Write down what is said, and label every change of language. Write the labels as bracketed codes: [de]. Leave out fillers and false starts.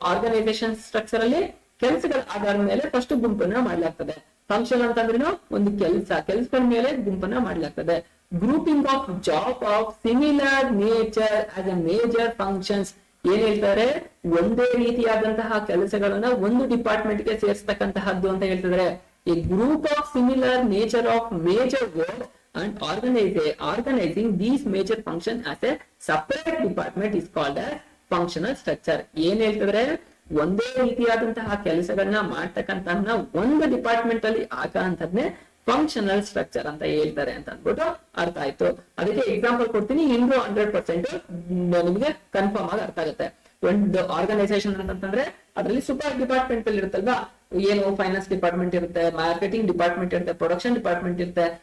[kn] Organization structure ಅಲ್ಲಿ ಕೆಲಸಗಳ ಆಧಾರದ ಮೇಲೆ ಫಸ್ಟ್ ಗುಂಪನ್ನ ಮಾಡ್ಲಾಗ್ತದೆ. ಫಂಕ್ಷನ್ ಅಂತಂದ್ರೇನು, ಒಂದು ಕೆಲಸಗಳ ಮೇಲೆ ಗುಂಪನ್ನ ಮಾಡ್ಲಾಗ್ತದೆ. [en] Grouping of job of similar nature as a major functions. [kn] ಏನ್ ಹೇಳ್ತಾರೆ, ಒಂದೇ ರೀತಿಯಾದಂತಹ ಕೆಲಸಗಳನ್ನ ಒಂದು ಡಿಪಾರ್ಟ್ಮೆಂಟ್ ಗೆ ಸೇರಿಸ್ತಕ್ಕಂತಹದ್ದು ಅಂತ ಹೇಳ್ತಿದ್ರೆ. [en] A group of similar nature of major work and organizing these major functions as a separate department is called as functional structure. [kn] ಏನ್ ಹೇಳ್ತಿದ್ರೆ, ಒಂದೇ ರೀತಿಯಾದಂತಹ ಕೆಲಸಗಳನ್ನ ಮಾಡ್ತಕ್ಕಂತಹ ಒಂದು ಡಿಪಾರ್ಟ್ಮೆಂಟ್ ಅಲ್ಲಿ ಆಗಂತದ್ನೇ ಫಂಕ್ಷನಲ್ ಸ್ಟ್ರಕ್ಚರ್ ಅಂತ ಹೇಳ್ತಾರೆ ಅಂತ ಅಂದ್ಬಿಟ್ಟು ಅರ್ಥ ಆಯ್ತು. ಅದಕ್ಕೆ ಎಕ್ಸಾಂಪಲ್ ಕೊಡ್ತೀನಿ, 100% ನಿಮಗೆ ಕನ್ಫರ್ಮ್ ಆಗಿ ಅರ್ಥ ಆಗುತ್ತೆ. ಒಂದು ಆರ್ಗನೈಸೇಷನ್ ಅಂತಂದ್ರೆ ಅದರಲ್ಲಿ ಸೂಪರ್ ಡಿಪಾರ್ಟ್ಮೆಂಟ್ ಅಲ್ಲಿ ಇರುತ್ತಲ್ವಾ, ಏನು ಫೈನಾನ್ಸ್ ಡಿಪಾರ್ಟ್ಮೆಂಟ್ ಇರುತ್ತೆ, ಮಾರ್ಕೆಟಿಂಗ್ ಡಿಪಾರ್ಟ್ಮೆಂಟ್ ಇರುತ್ತೆ, ಪ್ರೊಡಕ್ಷನ್ ಡಿಪಾರ್ಟ್ಮೆಂಟ್ ಇರುತ್ತೆ.